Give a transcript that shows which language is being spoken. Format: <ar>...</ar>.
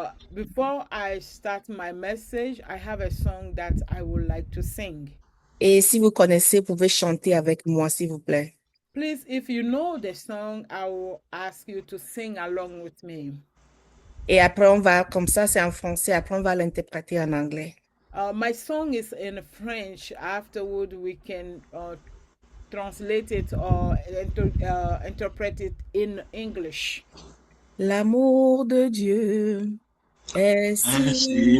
<en>Before I start my message, I have a song that I would like to sing.</en> <fr>Et si vous connaissez, vous pouvez chanter avec moi, s'il vous plaît.</fr> <en>Please, if you know the song, I will ask you to sing along with me.</en> <fr>Et après, on va, comme ça, c'est en français. Après, on va l'interpréter en anglais.</fr> <en>My song is in French. Afterward, we can translate it or interpret it in English.</en> <fr>L'amour de Dieu est si</fr>